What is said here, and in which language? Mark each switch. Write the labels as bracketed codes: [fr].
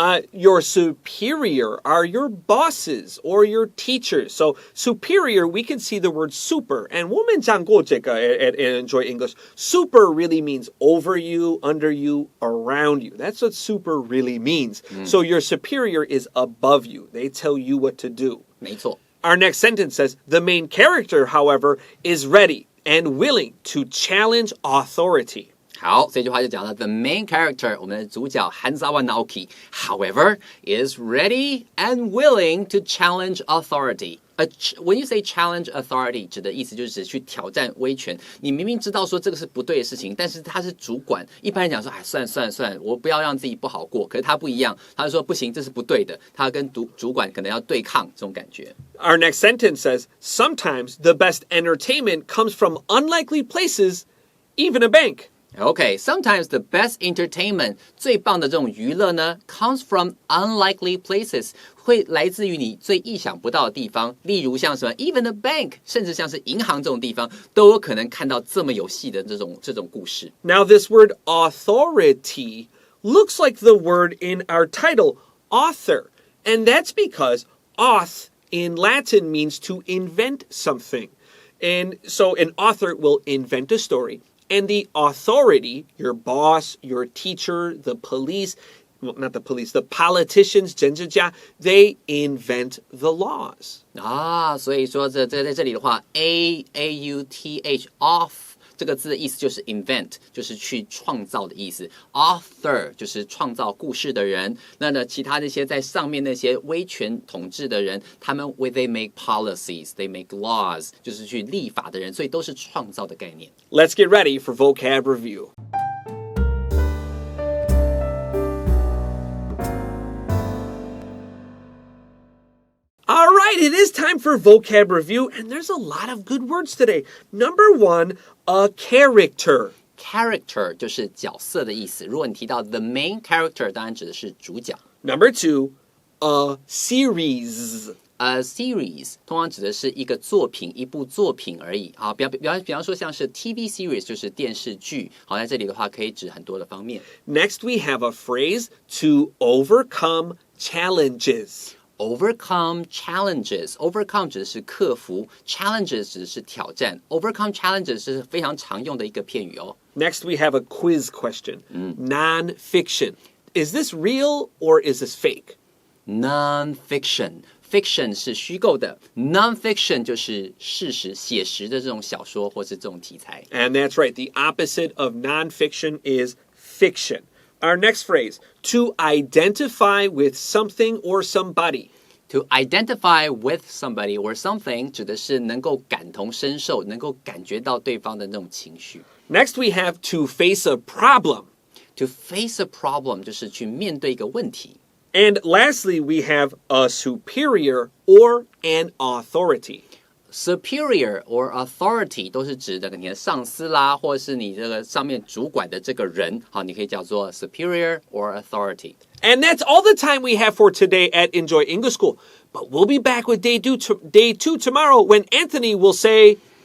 [en] Your superior are your bosses or your teachers. So superior, we can see the word super. And [zh] 我们讲过这个 [en] at Enjoy English. Super really means over you, under you, around you. That's what super really means. So your superior is above you. They tell you what to do. [zh] 没错。 [en] Our next sentence says, the main character, however, is ready and willing to challenge authority. [zh] 好，这句话就讲到 the main character 我们的主角 Hanzawa Naoki [en] however is ready and willing to challenge authority [zh] when you say challenge authority 指的意思就是指去挑战威权你明明知道说这个是不对的事情但是他是主管一般人讲说哎算了我不要让自己不好过可是他不一样他就说不行这是不对的他跟主管可能要对抗这种感觉 [en] Our next sentence says sometimes the best entertainment comes from unlikely places even a bank Okay, sometimes the best entertainment [zh] 最棒的这种娱乐呢 [en] comes from unlikely places [zh] 会来自于你最意想不到的地方例如像什么 [en] even a bank [zh] 甚至像是银行这种地方都有可能看到这么有戏的这种故事 [en] Now this word authority looks like the word in our title author and that's because auth in Latin means to invent something and so an author will invent a story And the authority, your boss, your teacher, the police, well, not the police, the politicians, [zh] 政治家, [en] they invent the laws. [zh] 所以说在这里的话 A-U-T-H, auth这个字的意思就是 invent 就是去创造的意思 author 就是创造故事的人那呢其他那些在上面那些威权统治的人他们 [en] they make policies they make laws [zh] 就是去立法的人所以都是创造的概念 [en] Let's get ready for vocab review. All right, it is time for vocab review, and there's a lot of good words today. Number one, a character. [zh] Character 就是角色的意思。如果你提到 the main character， 当然指的是主角。 [en] Number two, a series. [zh] A series 通常指的是一个作品，一部作品而已。好，比方说像是 TV series 就是电视剧。好，在这里的话可以指很多的方面。 [en] Next, we have a phrase to overcome challenges. [zh] overcome challenges。overcome 指的是克服 ，challenges 指的是挑战。 overcome challenges 是非常常用的一个片语哦。 [en] Next, we have a quiz question. Non-fiction. Is this real or is this fake? [zh] Non-fiction。fiction 是虚构的 ，non-fiction 就是事实、写实的这种小说或是这种题材。 [en] And that's right. The opposite of non-fiction is fiction. Our next phrase, to identify with something or somebody. [zh] To identify with somebody or something 指的是能够感同身受，能够感觉到对方的那种情绪。 [en] Next, we have to face a problem. [zh] To face a problem 就是去面对一个问题。 [en] And lastly, we have a superior or an authority. [zh] Superior or authority 都是指的你的上司啦，或者是你这个上面主管的这个人，好，你可以叫做 superior or authority. [en] And that's all the time we have for today at Enjoy English School. But we'll be back with day two tomorrow when Anthony will say,